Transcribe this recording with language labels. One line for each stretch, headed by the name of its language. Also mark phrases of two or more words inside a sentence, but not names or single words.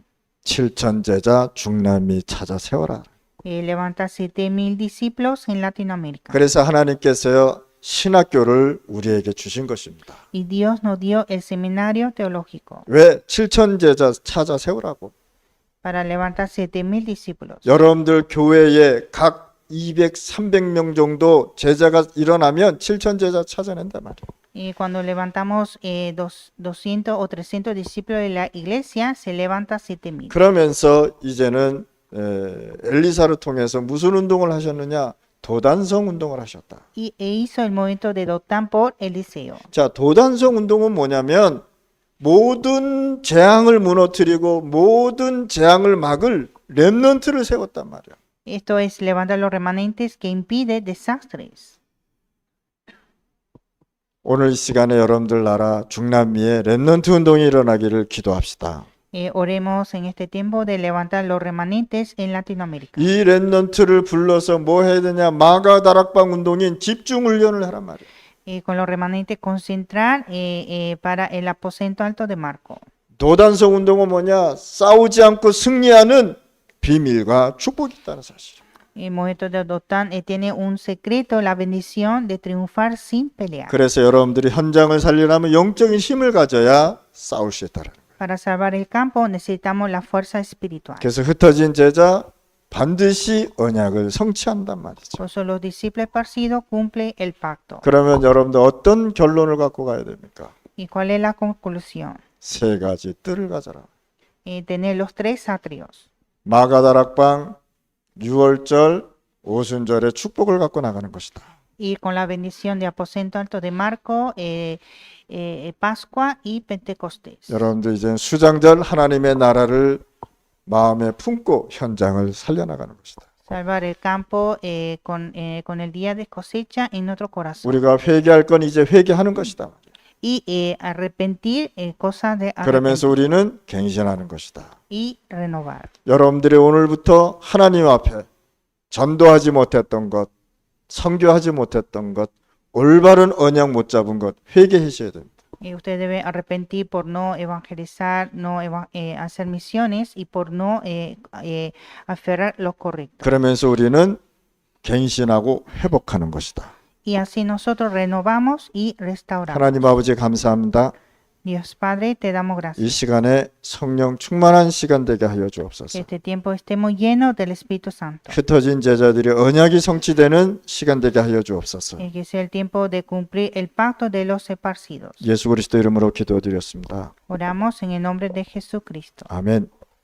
Korean: 7천 제자 중남미 찾아 세워라.
Spanish: Levantar 7,000 discípulos en Latinoamérica.
Korean: 그래서 하나님께서요, 신학교를 우리에게 주신 것입니다.
Spanish: Y Dios nos dio el seminario teológico
Korean: 왜 7천 제자 찾아 세우라고?
Spanish: para levantar 7,000 discípulos.
Korean: 여러분들 교회에 각 200, 300명 정도 제자가 일어나면 7천 제자 찾아낸단 말이에요.
Spanish: Y cuando levantamos 200 o 300 discípulos de la iglesia, se levanta 7,000.
Korean: 그러면서 이제는 엘리사를 통해서 무슨 운동을 하셨느냐? 도단성 운동을 하셨다.
Spanish: Y hizo el movimiento de Dotán por Eliseo.
Korean: 자, 도단성 운동은 뭐냐면 모든 재앙을 무너뜨리고 모든 재앙을 막을 렘넌트를 세웠단 말이에요.
Spanish: Esto es levantar los remanentes que impide desastres.
Korean: 오늘 이 시간에 여러분들 나라 중남미에 렘넌트 운동이 일어나기를 기도합시다.
Spanish: Oremos en este tiempo de levantar los remanentes en Latinoamérica.
Korean: 이 렘넌트를 불러서 뭐 해야 되냐? 마가다락방 운동인 집중 훈련을 하란 말이에요.
Spanish: Con los remanentes concentrar para el aposento alto de Marco.
Korean: 도단성 운동은 뭐냐? 싸우지 않고 승리하는 비밀과 축복이 있다는 사실.
Spanish: El movimiento de Dotán tiene un secreto, la bendición de triunfar sin pelear.
Korean: 그래서 여러분들이 현장을 살리려면 영적인 힘을 가져야 싸울 수 있다는 거예요.
Spanish: Para salvar el campo necesitamos la fuerza espiritual.
Korean: 그래서 흩어진 제자 반드시 언약을 성취한단 말이죠.
Spanish: Por eso los discípulos esparcidos cumplen el pacto.
Korean: 그러면 여러분들 어떤 결론을 갖고 가야 됩니까?
Spanish: ¿Y cuál es la conclusión?
Korean: 세 가지 뜰을 가져라.
Spanish: Tener los tres atrios.
Korean: 마가다락방 6월절 오순절의 축복을 갖고 나가는 것이다.
Spanish: Ir con la bendición de aposento alto de Marco, Pascua y Pentecostés.
Korean: 여러분들 이제 수장절 하나님의 나라를 마음에 품고 현장을 살려나가는 것이다.
Spanish: Salvar el campo con el día de cosecha en nuestro corazón.
Korean: 우리가 회개할 건 이제 회개하는 것이다.
Spanish: Y arrepentir cosas de
Korean: 그러면서
Spanish: arrepentir
Korean: 우리는 갱신하는 것이다.
Spanish: y renovar.
Korean: 여러분들이 오늘부터 하나님 앞에 전도하지 못했던 것, 선교하지 못했던 것, 올바른 언약 못 잡은 것 회개하셔야 됩니다.
Spanish: Usted debe arrepentir por no evangelizar, no hacer misiones y por no aferrar lo correcto.
Korean: 그러면서 우리는 갱신하고 회복하는 것이다.
Spanish: Y así nosotros renovamos y restauramos.
Korean: 하나님 아버지 감사합니다.
Spanish: Dios Padre, te damos
Korean: 이
Spanish: gracias.
Korean: 시간에 성령 충만한 시간 되게 하여
Spanish: Que
Korean: 주옵소서.
Spanish: este tiempo estemos llenos del Espíritu Santo.
Korean: 흩어진 제자들이 언약이 성취되는 시간 되게 하여 주옵소서.
Spanish: Que sea el tiempo de cumplir el pacto de los esparcidos.
Korean: 예수 그리스도 이름으로 기도드렸습니다.
Spanish: Oramos en el nombre de Jesucristo.
Korean: 아멘.